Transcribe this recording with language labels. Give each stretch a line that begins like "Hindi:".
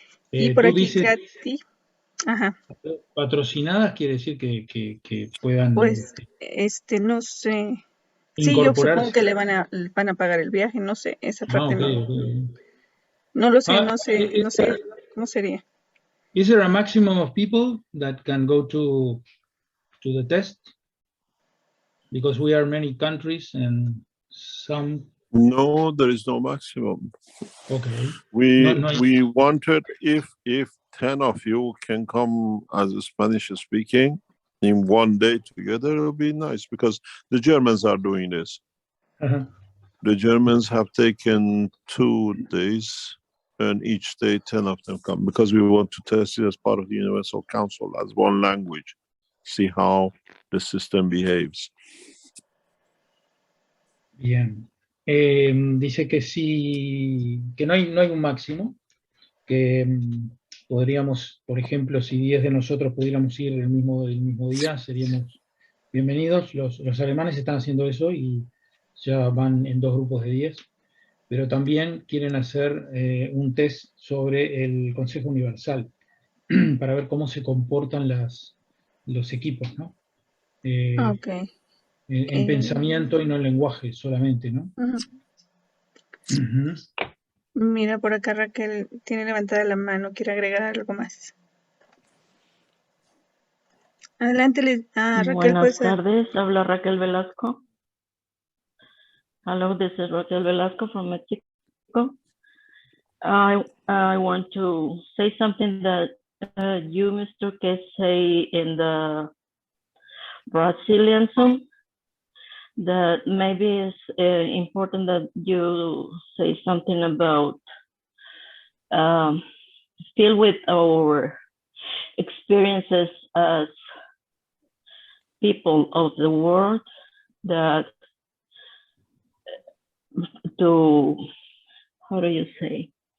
Spanish: Y por aquí, Katy. Ajá. Patrocinadas quiere decir que puedan... Pues, no sé. Sí, yo supongo que le van a pagar el viaje, no sé, esa parte no lo sé, no sé cómo sería.
English: Is there a maximum of people that can go to the test? Because we are many countries and some... No, there is no maximum. Okay. We wanted, if 10 of you can come as a Spanish speaking in one day together, it will be nice, because the Germans are doing this. The Germans have taken 2 days, and each day 10 of them come, because we want to test it as part of the Universal Council, as one language, see how the system behaves.
Spanish: Bien. Dice que sí, que no hay un máximo, que podríamos, por ejemplo, si 10 de nosotros pudiéramos ir el mismo día, seríamos bienvenidos. Los alemanes están haciendo eso y ya van en 2 grupos de 10, pero también quieren hacer un test sobre el Consejo Universal para ver cómo se comportan los equipos, ¿no? Okay. En pensamiento y no en lenguaje solamente, ¿no? Mira, por acá Raquel tiene levantada la mano, quiere agregar algo más. Adelante, Raquel. Buenas tardes, habla Raquel Velasco.
English: Hello, this is Raquel Velasco from Mexico. I I want to say something that you, Mr. Keshe, in the Brazilian Zoom, that maybe it's important that you say something about still with our experiences as people of the world, that to, how do you say?